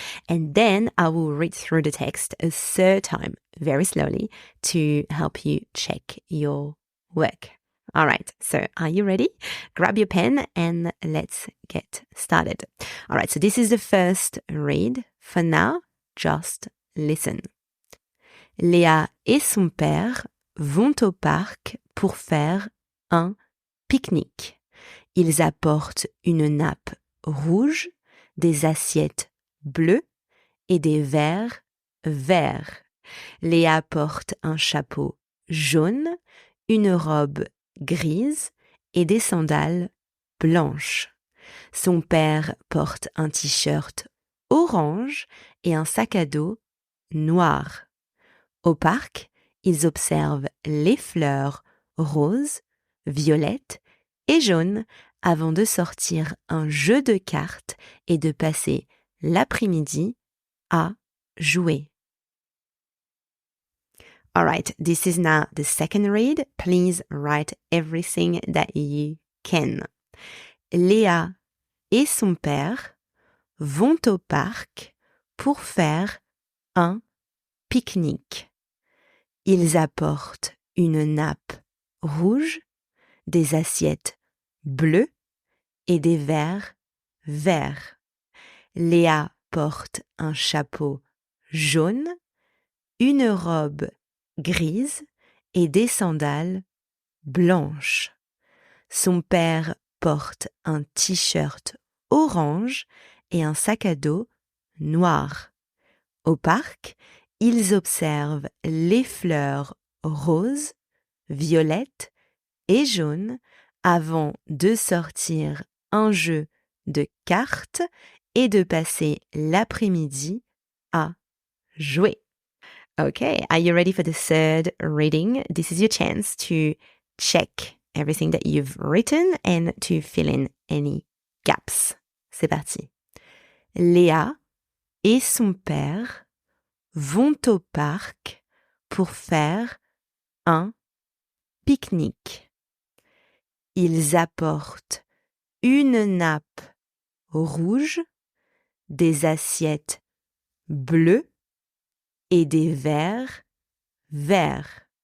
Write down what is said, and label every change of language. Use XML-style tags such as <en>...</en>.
<en>And then I will read through the text a third time, very slowly, to help you check your work. All right, so are you ready? Grab your pen and let's get started. All right, so this is the first read. For now, just listen.</en> <fr>Léa et son père vont au parc pour faire un pique-nique. Ils apportent une nappe rouge, des assiettes bleues et des verres verts. Léa porte un chapeau jaune, une robe grise et des sandales blanches. Son père porte un t-shirt orange et un sac à dos noir. Au parc, ils observent les fleurs roses, violettes et jaunes avant de sortir un jeu de cartes et de passer l'après-midi à jouer.</fr> <en>All right, this is now the second read. Please write everything that you can.</en> <fr>Léa et son père vont au parc pour faire un pique-nique. Ils apportent une nappe rouge, des assiettes bleues et des verres verts. Léa porte un chapeau jaune, une robe grise et des sandales blanches. Son père porte un t-shirt orange et un sac à dos noir. Au parc, ils observent les fleurs roses, violettes et jaunes avant de sortir un jeu de cartes et de passer l'après-midi à jouer.</fr> <en>Okay, are you ready for the third reading? This is your chance to check everything that you've written and to fill in any gaps.</en> <fr>C'est parti. Léa et son père vont au parc pour faire un pique-nique. Ils apportent une nappe rouge, des assiettes bleues et des verres verts.</fr>